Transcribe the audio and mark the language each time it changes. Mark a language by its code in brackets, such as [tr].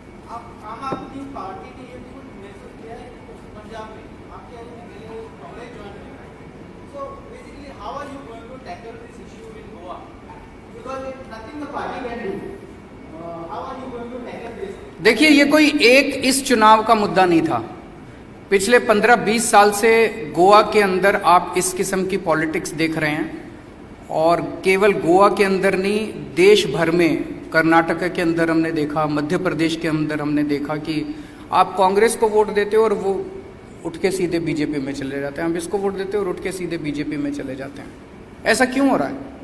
[hi] आम आदमी पार्टी ने ये खुद महसूस किया है पंजाब में आपके कांग्रेस ज्वाइन है. [en] So basically, how are you going to tackle this issue in Goa? Because nothing the party can do. How are you going to tackle this? [hi] देखिए, ये कोई एक इस चुनाव का मुद्दा नहीं था. पिछले 15-20 साल से गोवा के अंदर आप इस किस्म की पॉलिटिक्स देख रहे हैं, और केवल गोवा के अंदर नहीं, देश भर में, कर्नाटक के अंदर हमने देखा, मध्य प्रदेश के अंदर हमने देखा कि आप कांग्रेस को वोट देते हो और वो उठ के सीधे बीजेपी में चले जाते हैं, हम इसको वोट देते हो और उठ के सीधे बीजेपी में चले जाते हैं. ऐसा क्यों हो रहा है?